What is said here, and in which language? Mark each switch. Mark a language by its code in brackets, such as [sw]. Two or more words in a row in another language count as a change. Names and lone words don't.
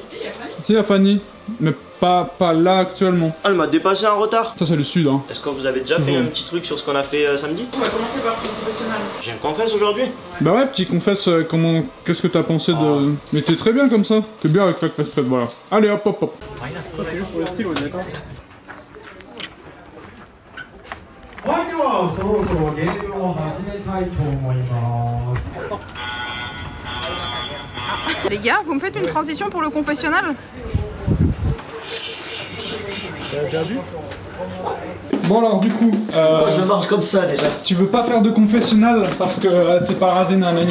[fr] Si la Fanny, mais pas là actuellement. Ah, elle m'a dépassé en retard. Ça c'est le sud hein. Est-ce que vous avez déjà fait un petit truc sur ce qu'on a fait samedi? On va commencer par le professionnel. J'ai un confesse aujourd'hui? Bah ouais, petit confesse, qu'est-ce que t'as pensé de... Mais t'es très bien comme ça. T'es bien avec la casquette, voilà. Allez hop hop hop. C'est juste pour le style, on est d'accord. [ja] はい、ではそろそろゲームを始めたいと思います。 [fr] Les gars, vous me faites une transition pour le confessionnal? Bon alors du coup, Je marche comme ça déjà. tu veux pas faire de confessionnal parce que t'es pas rasé nanani.